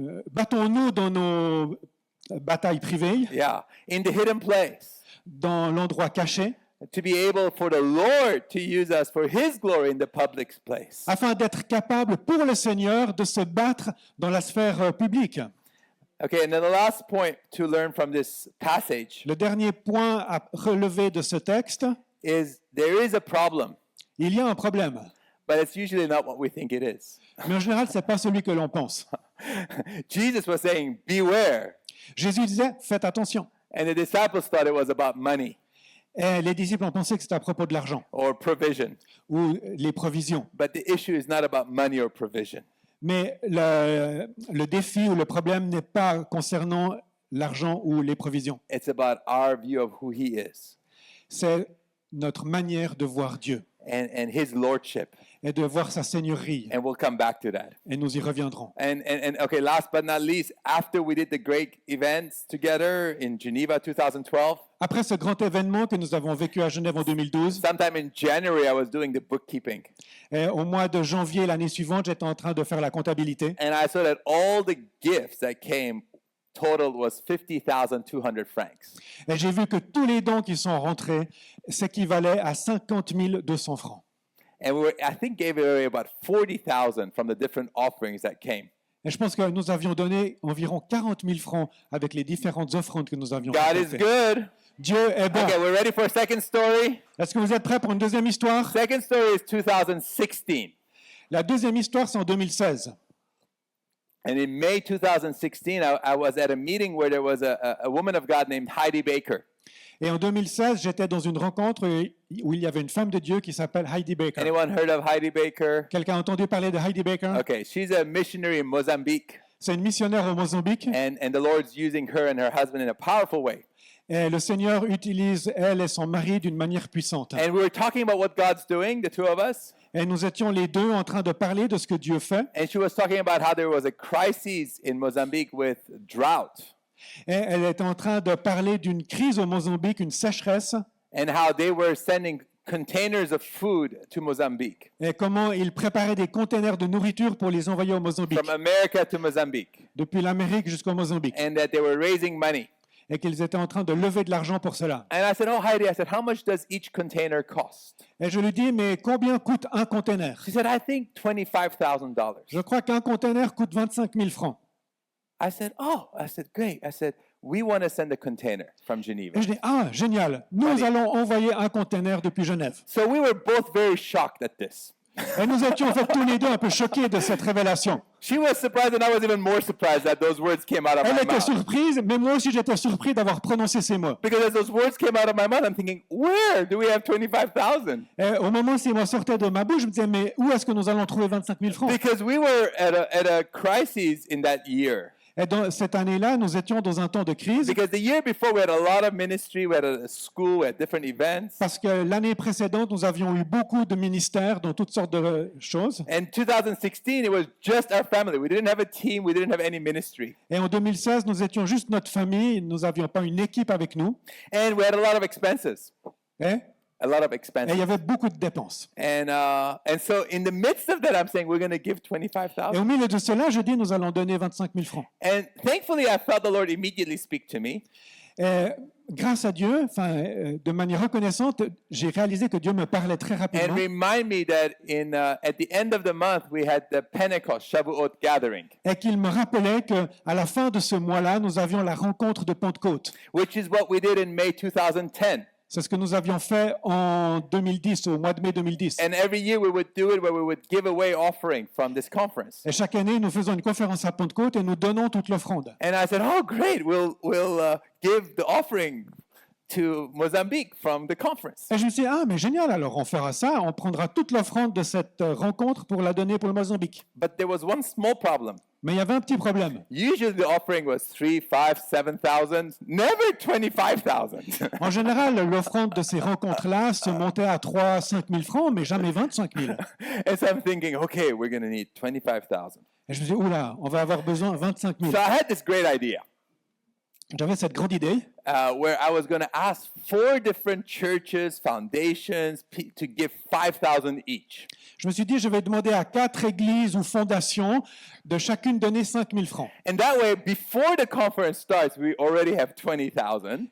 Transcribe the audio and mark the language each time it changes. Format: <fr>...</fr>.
<fr>Battons-nous dans nos batailles privées,</fr> <en>Yeah, in the hidden place,</en> <fr>dans l'endroit caché,</fr> <en>to be able for the Lord to use us for His glory in the public place.</en> <fr>afin d'être capable pour le Seigneur de se battre dans la sphère publique.</fr> <en>Okay, and then the last point to learn from this passage</en> <fr>Le dernier point à relever de ce texte,</fr> <en>is there is a problem,</en> <fr>il y a un problème,</fr> <en>but it's usually not what we think it is.</en> <fr>mais en général, ce n'est pas celui que l'on pense.</fr> <en>Jesus was saying, beware.</en> <fr>Jésus disait, faites attention.</fr> <en>And the disciples thought it was about money</en> <fr>Et les disciples ont pensé que c'était à propos de l'argent</fr> <en>or provision.</en> <fr>ou les provisions.</fr> <en>But the issue is not about money or provision.</en> <fr>Mais le défi ou le problème n'est pas concernant l'argent ou les provisions.</fr> <en>It's about our view of who He is</en> <fr>C'est notre manière de voir Dieu</fr> <en>and His lordship.</en> <fr>et de voir sa seigneurie.</fr> <en>And we'll come back to that.</en> <fr>Et nous y reviendrons.</fr> <en>And okay, last but not least, after we did the great events together in Geneva 2012,</en> <fr>Après ce grand événement que nous avons vécu à Genève en 2012,</fr> <en>sometime in January, I was doing the bookkeeping.</en> <fr>et au mois de janvier l'année suivante, j'étais en train de faire la comptabilité.</fr> <en>And I saw that all the gifts that came total was 50,200 francs.</en> <fr>Et j'ai vu que tous les dons qui sont rentrés s'équivalaient à 50 200 francs.</fr> <en>And I think gave away about 40,000 from the different offerings that came.</en> <fr>Et je pense que nous avions donné environ 40 000 francs avec les différentes offrandes que nous avions</fr> <en>God is</en> <fr>faites.</fr> <en>good.</en> <fr>Dieu est bon.</fr> <en>Okay, we're ready for a second story.</en> <fr>Est-ce que vous êtes prêts pour une deuxième histoire?</fr> <en>Second story is 2016.</en> <fr>La deuxième histoire, c'est en 2016.</fr> <en>And in May 2016, I was at a meeting where there was a woman of God named Heidi Baker.</en> <fr>Et en 2016, j'étais dans une rencontre où il y avait une femme de Dieu qui s'appelle Heidi Baker.</fr> <en>Anyone heard of Heidi Baker?</en> <fr>Quelqu'un a entendu parler de Heidi Baker?</fr> <en>Okay, she's a missionary in Mozambique,</en> <fr>C'est une missionnaire au Mozambique.</fr> <en>and the Lord's using her and her husband in a powerful way.</en> <fr>Et le Seigneur utilise elle et son mari d'une manière puissante.</fr> <en>And we were talking about what God's doing, the two of us,</en> <fr>Et nous étions les deux en train de parler de ce que Dieu fait.</fr> <en>and she was talking about how there was a crisis in Mozambique with drought,</en> <fr>Et elle était en train de parler d'une crise au Mozambique, une sécheresse,</fr> <en>and how they were sending containers of food to Mozambique,</en> <fr>et comment ils préparaient des containers de nourriture pour les envoyer au Mozambique,</fr> <en>from America to Mozambique,</en> <fr>depuis l'Amérique jusqu'au Mozambique,</fr> <en>and that they were raising money.</en> <fr>et qu'ils étaient en train de lever de l'argent pour cela.</fr> <en>And I said, oh, Heidi, I said, how much does each container cost?</en> <fr>Et je lui dis, mais combien coûte un container?</fr> <en>She said, I think $25,000.</en> <fr>Je crois qu'un container coûte 25 000 francs.</fr> <en>I said, oh, I said, great. I said, we want to send a container from Geneva.</en> <fr>Et je dis, ah, génial, nous allons envoyer un container depuis Genève.</fr> <en>So we were both very shocked at this.</en> <fr>Et nous étions en fait tous les deux un peu choqués de cette révélation.</fr> <en>She was surprised, and I was even more surprised that those words came out of</en> <fr>Elle</fr> <en>my</en> <fr>était</fr> <en>mouth.</en> <fr>surprise, mais moi aussi j'étais surpris d'avoir prononcé ces mots.</fr> <en>Because as those words came out of my mouth, I'm thinking, where do we have 25,000?</en> <fr>Et au moment où ces mots sortaient de ma bouche, je me disais, mais où est-ce que nous allons trouver 25 000 francs?</fr> <en>Because we were at a crisis in that year.</en> <fr>Et dans cette année-là, nous étions dans un temps de crise,</fr> <en>Because the year before, we had a lot of ministry, we had a school, we had different events.</en> <fr>parce que l'année précédente, nous avions eu beaucoup de ministères dans toutes sortes de choses.</fr> <en>In 2016, it was just our family. We didn't have a team, we didn't have any ministry.</en> <fr>Et en 2016, nous étions juste notre famille, nous n'avions pas une équipe avec nous.</fr> <en>And we had a lot of expenses.</en> <fr>Et</fr> <en>A lot of</en> <fr>il</fr> <en>expenses.</en> <fr>y avait beaucoup de dépenses.</fr> <en>And so in the midst of that, I'm saying we're going to give</en> <fr>Et au</fr> <en>25,000.</en> <fr>milieu de cela, je dis, nous allons donner 25 000 francs.</fr> <en>And thankfully, I felt the Lord immediately speak to me.</en> <fr>Et grâce à Dieu, de manière reconnaissante, j'ai réalisé que Dieu me parlait très</fr> <en>And</en> <fr>rapidement</fr> <en>remind me that at the end of the month, we had the Pentecost, Shavuot gathering,</en> <fr>et qu'il me rappelait qu'à la fin de ce mois-là, nous avions la rencontre de Pentecôte.</fr> <en>which is what we did in May 2010.</en> <fr>C'est ce que nous avions fait en 2010, au mois de mai 2010.</fr> <en>And every year we would do it where we would give away offering from this conference.</en> <fr>Et chaque année, nous faisons une conférence à Pentecôte et nous donnons toute l'offrande.</fr> <en>And I said, oh, great, we'll give the offering to Mozambique from the conference.</en> <fr>Et je me suis dit, ah, mais génial, alors on fera ça, on prendra toute l'offrande de cette rencontre pour la donner pour le Mozambique.</fr> <en>But there was one small problem.</en> <fr>Mais il y avait un petit problème.</fr> <en>Usually the offering was 3, 5, 7,000, never 25,000.</en> <fr>En général, l'offrande de ces rencontres-là se montait à 3 à 5 000 francs, mais jamais 25 000.</fr> <en>And so I'm thinking, okay, we're going to need 25,000.</en> <fr>Et je me suis dit, oula, on va avoir besoin de 25 000.</fr> <en>So I had this great idea</en> <fr>J'avais cette grande idée</fr> <en>where I was going to ask 4 different churches, foundations to give 5,000 each.</en> <fr>Je me suis dit, je vais demander à 4 églises ou fondations de chacune donner 5 000 francs.</fr> <en>And that way, before the conference starts, we already have 20,000,</en>